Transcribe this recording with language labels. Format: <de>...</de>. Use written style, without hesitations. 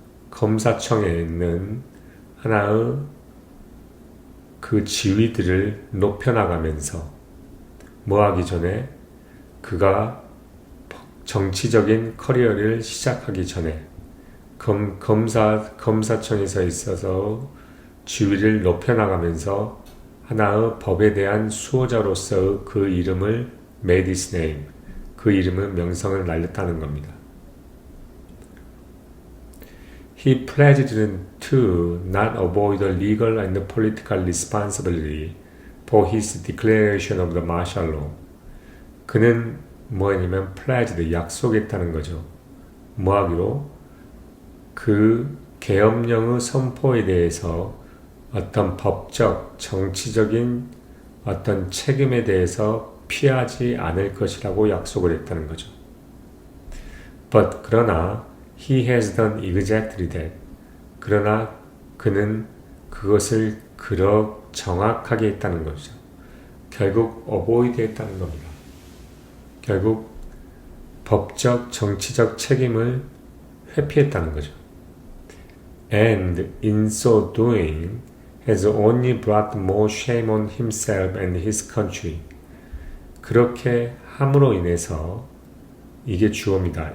<ko>검사청에 있는 하나의 그 지위들을 높여나가면서 뭐하기 전에 그가 정치적인 커리어를 시작하기 전에 검사청에서 있어서 지위를 높여나가면서 하나의 법에 대한 수호자로서의 그 이름을 made his name, 그 이름을 명성을 날렸다는 겁니다.</ko> <en>He pledged to not avoid the legal and political responsibility for his declaration of the martial law.</en> <ko>그는 뭐냐면 pledged, 약속했다는 거죠. 뭐하기로? 그 계엄령의 선포에 대해서 어떤 법적, 정치적인 어떤 책임에 대해서 피하지 않을 것이라고 약속을 했다는 거죠.</ko> <en>But 그러나 he has done exactly that.</en> <ko>그러나 그는 그것을 정확하게 했다는 거죠. 결국 avoid 했다는 겁니다. 결국 법적, 정치적 책임을 회피했다는 거죠.</ko> <en>And in so doing has only brought more shame on himself and his country.</en> <ko>그렇게 함으로 인해서 이게 주어입니다.</ko>